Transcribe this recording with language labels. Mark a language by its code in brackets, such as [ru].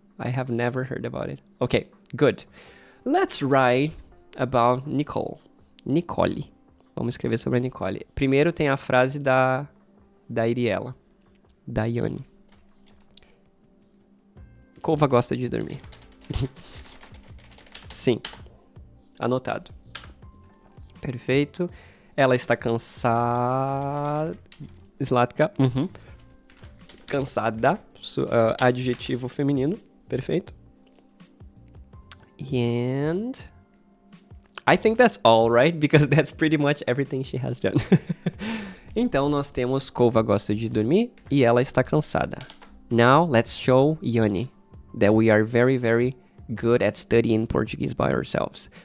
[en] I have never heard about it. Okay, good. Let's write about Nicole. [pt] Vamos escrever sobre a Nicole. Primeiro tem a frase da Iriela. Da Yane. Kova gosta de dormir. Sim. Anotado. Perfeito. Ela está cansada. Slatka. Cansada. Adjetivo feminino. Perfeito. And [en] I think that's all, right? Because that's pretty much everything she has done. [pt] Então, nós temos Kova gosta de dormir e ela está cansada. [en] Now, let's show Yoni that we are very, very good at studying Portuguese by ourselves.